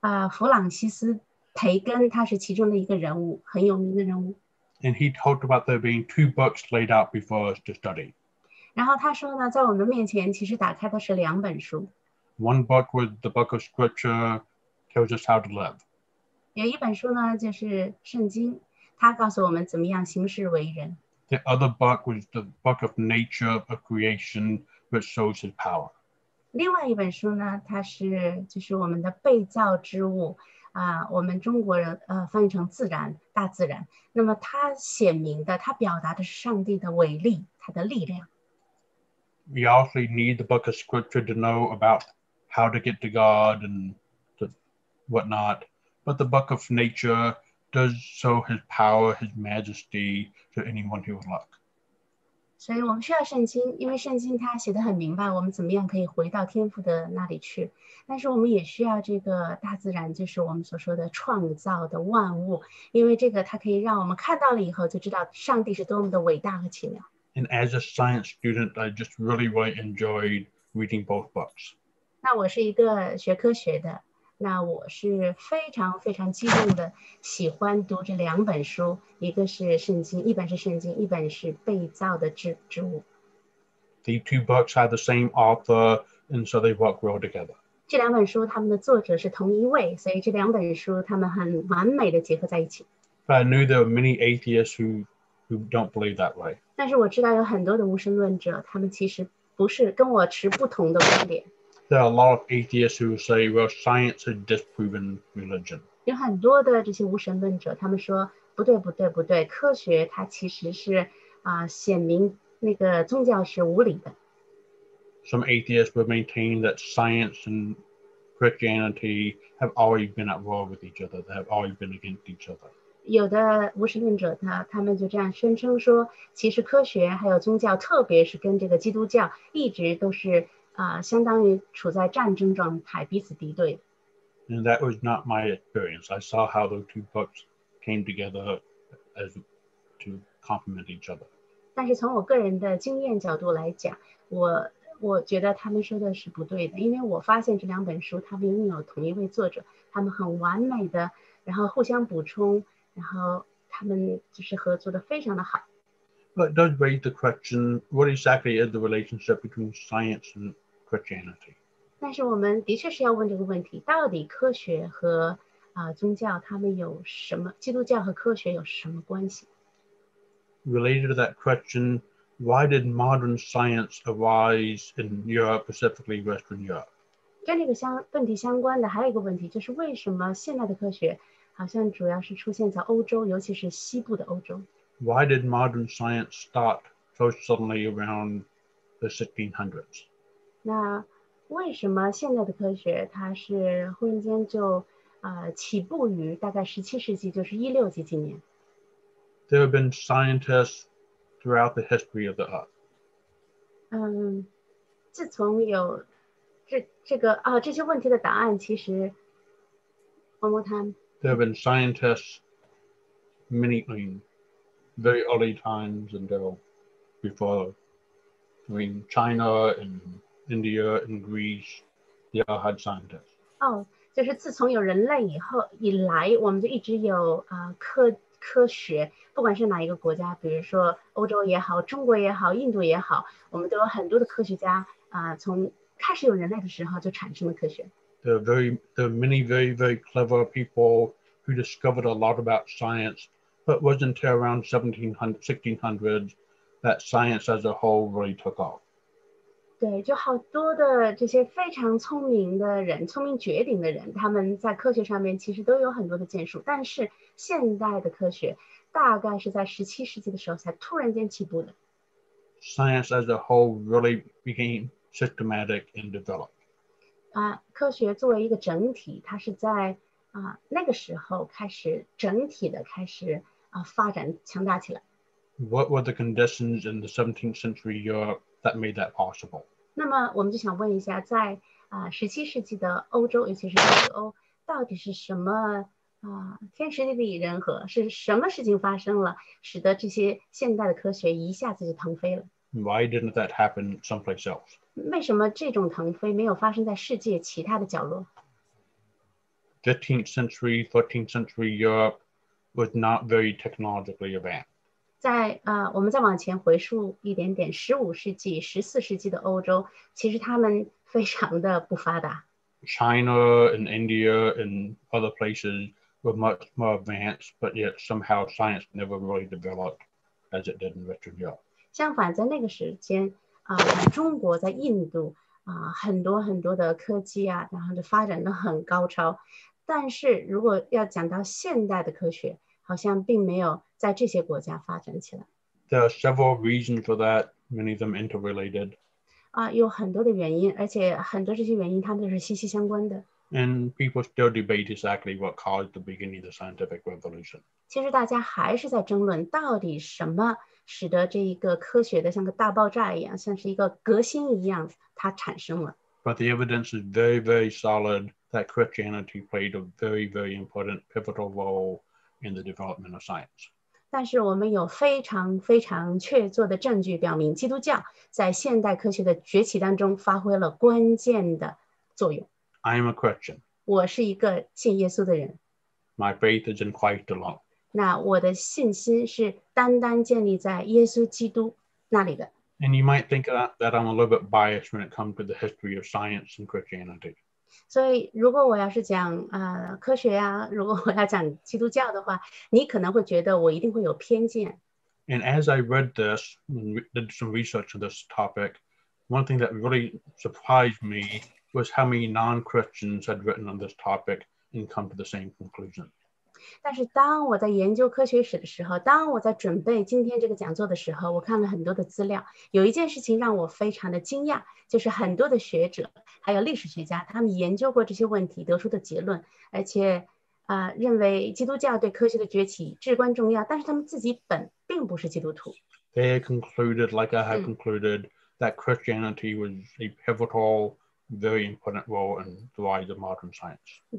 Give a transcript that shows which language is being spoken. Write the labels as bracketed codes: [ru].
[zh] 弗朗西斯·培根他是其中的一个人物，很有名的人物。 [en] And he talked about there being 2 books laid out before us to study. [zh] 然后他说呢，在我们的面前其实打开的是2本书。 [en] One book was the book of Scripture, tells us how to live. [zh] 有一本书呢，就是圣经，它告诉我们怎么样行事为人。 [en] The other book was the book of nature, of creation, which shows his power. [zh] 另外一本书呢，它就是我们的被造之物我们中国人翻译成自然，大自然。那么它显明的，它表达的是上帝的伟力，他的力量。 [en] We also need the book of Scripture to know about how to get to God and whatnot. But the book of nature does show his power, his majesty to anyone who would look. [zh] 所以我们需要圣经，因为圣经它写得很明白，我们怎么样可以回到天父的那里去。但是我们也需要这个大自然，就是我们所说的创造的万物，因为这个它可以让我们看到了以后就知道上帝是多么的伟大和奇妙。 [en] And as a science student, I just really enjoyed reading both books. [zh] 那我是一个学科学的，那我是非常非常激动的喜欢读这2本书，一个是圣经，一本是圣经，一本是被造的植物。 [en] The 2 books had the same author, and so they work well together. [zh] 这2本书他们的作者是同一位，所以这2本书他们很完美的结合在一起。 [en] But I knew there were many atheists who don't believe that way. [zh] 但是我知道有很多的无神论者，他们其实不是跟我持不同的观点。 [en] There are a lot of atheists who say, well, science has disproven religion. [zh] 有很多的这些无神论者，他们说不对，科学它其实是显明那个宗教是无理的。 [en] Some atheists would maintain that science and Christianity have always been at war with each other. They have always been against each other. [zh] 有的无神论者他们就这样声称说，其实科学还有宗教，特别是跟这个基督教，一直都是相当于处在战争状态，彼此敌对。 [en] And that was not my experience. I saw how those 2 books came together as to complement each other. [zh] 但是从我个人的经验角度来讲，我觉得他们说的是不对的，因为我发现这2本书他们拥有同一位作者，他们很完美的，然后互相补充，然后他们就是合作的非常的好。 [en] But it does raise the question, what exactly is the relationship between science and Christianity? [zh] 但是我们的确是要问这个问题，到底科学和宗教他们有什么，基督教和科学有什么关系？ [en] Related to that question, why did modern science arise in Europe, specifically Western Europe? [zh] 跟这个问题相关的还有一个问题，就是为什么现代的科学好像主要是出现在欧洲，尤其是西部的欧洲？ [en] Why did modern science start so suddenly around the 1600s? [zh] 那为什么现代的科学它是忽然间就起步于大概17世纪，就是16几几年？ [en] There have been scientists throughout the history of the earth. [zh] 自从有这些问题的答案，其实 [en] one more time. There have been scientists very early times until before. I mean, China and India and Greece, they all had scientists. [zh] 就是自从有人类以来，我们就一直有科学，不管是哪一个国家，比如说欧洲也好，中国也好，印度也好，我们都有很多的科学家从开始有人类的时候就产生了科学。 [en] There are many very, very clever people who discovered a lot about science, but it wasn't until around 1600s that science as a whole really took off. [zh] 对，就好多的这些非常聪明的人，聪明绝顶的人，他们在科学上面其实都有很多的建树，但是现代的科学大概是在17世纪的时候才突然间起步的。 [en] Science as a whole really became systematic and developed. [zh] 科学作为一个整体，它是在那个时候开始整体的开始发展强大起来。 [en] What were the conditions in the 17th century Europe that made that possible? [zh] 那么我们就想问一下，在17世纪的欧洲，尤其是西欧，到底是什么天时地利人和，是什么事情发生了，使得这些现代的科学一下子就腾飞了？ [en] Why didn't that happen someplace else? [zh] 为什么这种腾飞没有发生在世界其他的角落？ [en] 15th century, 13th century Europe was not very technologically advanced. [zh] 我们再往前回溯一点点，15世纪、14世纪的欧洲，其实他们非常的不发达。 [en] China and India and other places were much more advanced, but yet somehow science never really developed as it did in Western Europe. [zh] 相反，在那个时间在中国、在印度很多很多的科技然后就发展得很高超。但是如果要讲到现代的科学，好像并没有在这些国家发展起来。 [en] There are several reasons for that, many of them interrelated. [zh] 有很多的原因，而且很多这些原因它们都是息息相关的。 [en] And people still debate exactly what caused the beginning of the scientific revolution. [zh] 其实大家还是在争论，到底什么使得这一个科学的像个大爆炸一样，像是一个革新一样，它产生了。 [en] But the evidence is very, very solid that Christianity played a very, very important pivotal role in the development of science. [zh] 但是我们有非常非常确凿的证据表明，基督教在现代科学的崛起当中发挥了关键的作用。 [en] I am a Christian. [zh] 我是一个信耶稣的人。 [en] My faith is in Christ alone. [zh] 那我的信心是单单建立在耶稣基督那里的。 [en] And you might think that I'm a little bit biased when it comes to the history of science and Christianity. [zh] 所以如果我要是讲科学如果我要讲基督教的话，你可能会觉得我一定会有偏见。 [en] And as I read this and did some research on this topic, one thing that really surprised me was how many non-Christians had written on this topic and come to the same conclusion. [zh] 但是当我在研究科学史的时候，当我在准备今天这个讲座的时候，我看了很多的资料，有一件事情让我非常的惊讶，就是很多的学者还有历史学家，他们研究过这些问题得出的结论，而且认为基督教对科学的崛起至关重要，但是他们自己并不是基督徒。 [en] They concluded, like I have concluded, that Christianity was a pivotal, very important role in the rise of modern science.